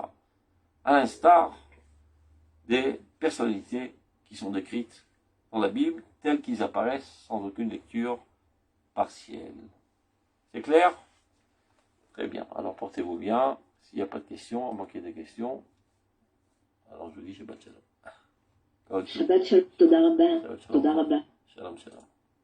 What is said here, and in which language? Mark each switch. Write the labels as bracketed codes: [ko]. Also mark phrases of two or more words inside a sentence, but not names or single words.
[fr] À l'instar des personnalités qui sont décrites dans la Bible, telles qu'ils apparaissent sans aucune lecture partielle. C'est clair? Très bien. Alors portez-vous bien. S'il n'y a pas de questions, à moins qu'il y ait des questions, alors je vous dis [he] שבת שלום. שבת שלום, תודה רבה. שבת שלום. שלום, שלום.